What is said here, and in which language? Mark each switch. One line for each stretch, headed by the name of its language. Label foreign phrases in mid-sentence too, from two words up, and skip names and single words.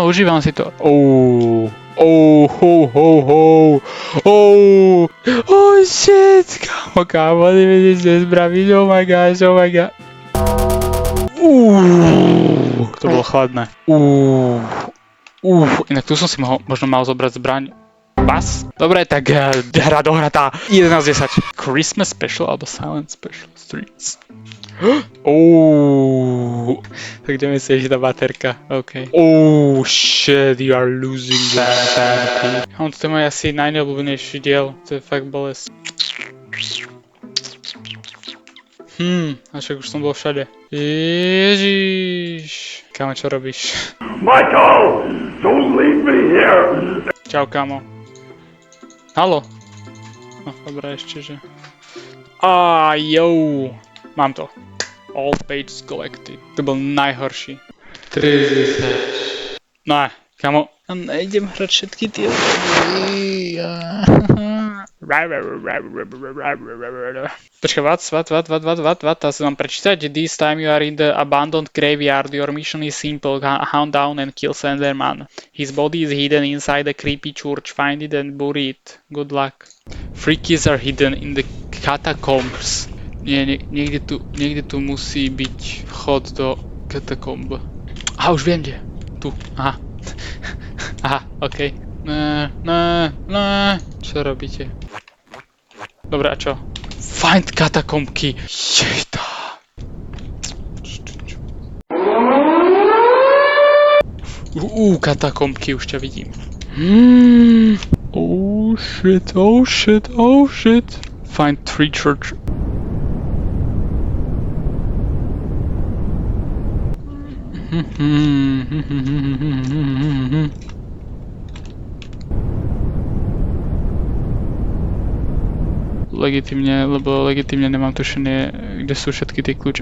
Slovak: Shit, kámo, nevieš nezbraviť,
English: oh my god.
Slovak: To bolo chladné. Inak tu som si možno mal zobrať zbraň. Bas? Dobre, tak hra dohratá. 11:10. Christmas special alebo Silent special streets. Tak ideme si ešte tá baterka. OK.
English: Shit, you are losing that.
Slovak: To je môj asi najneobľúbenejší diel. To je fakt bolesť. A však už som bol všade. Ježiš. Kámo, čo robíš?
English: Michael, don't leave me here.
Slovak: Čau, kámo. Halo. No, dobré, ešte, že... Mám to.
English: All pages collected.
Slovak: To bol najhorší. 30. No, kámo. Nejdem hrať všetky tie... Počkaj, what? To sa mám prečítať.
English: This time you are in the abandoned graveyard. Your mission is simple. Hunt down and kill Slenderman. His body is hidden inside a creepy church. Find it and bury it. Good luck. Free keys are hidden in the catacombs.
Slovak: Niekde tu musí byť vchod do katakomb. Už viem kde. Tu, aha, okej. Čo robíte? Dobre, a čo?
English: Find catacomb key. Jejda. Catacomb key,
Slovak: už ťa vidím.
English: Oh shit. Find 3 church.
Slovak: Legitímne nemám tušenie, kde sú všetky tie kľúče.